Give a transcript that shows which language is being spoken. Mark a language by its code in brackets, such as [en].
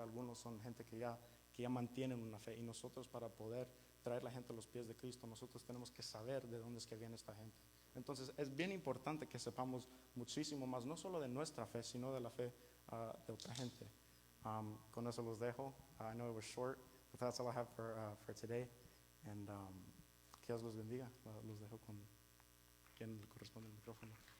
[es] Algunos son gente que ya mantienen una fe. Y nosotros, para poder traer la gente a los pies de Cristo, nosotros tenemos que saber de dónde es que viene esta gente. Entonces es bien importante que sepamos muchísimo más, no solo de nuestra fe, sino de la fe de otra gente. Con eso los dejo. [en] I know it was short, but that's all I have for today. [es] And que Dios los bendiga. Los dejo con quien le corresponde el micrófono.